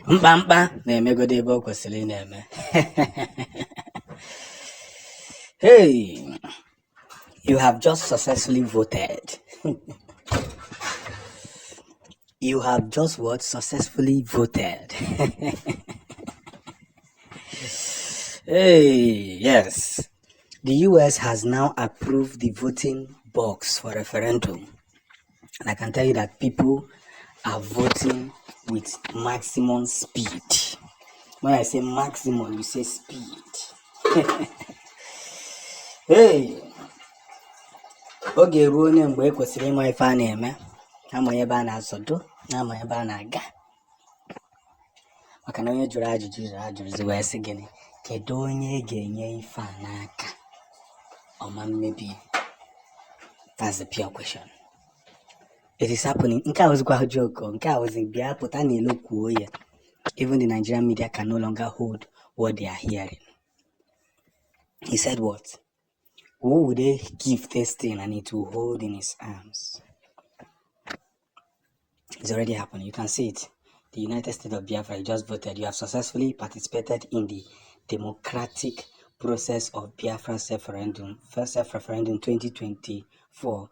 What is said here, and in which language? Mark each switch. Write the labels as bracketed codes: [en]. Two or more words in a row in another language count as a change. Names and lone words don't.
[ig] Mbamba na-emegode ebe o kwesịrị na-eme. [en] Hey, you have just successfully voted. You have just what? Successfully voted. Hey, yes. The US has now approved the voting box for referendum. And I can tell you that people are voting with maximum speed. When I say maximum, you say speed. [ig] Hey, oge ruo onye mgbe ekwesịrị ịma ife a na-eme, ama ebe a na-asọdo, ama ebe a na-aga. Maka na onye jụrụ ajụjụ wee sị gịnị, kedu onye ga-enye ife a n'aka ọma mmebi? [en] That's the pure question. It is happening. [ig] Nke a wazikwa joke. Nke a wazi bịa pụta n'ilo kwuo ya. [en] Even the Nigerian media can no longer hold what they are hearing. He said what? Who would they give this thing and it will hold in his arms? It's already happening. You can see it. The United States of Biafra, you just voted. You have successfully participated in the democratic process of Biafra self-referendum, first self-referendum 2024.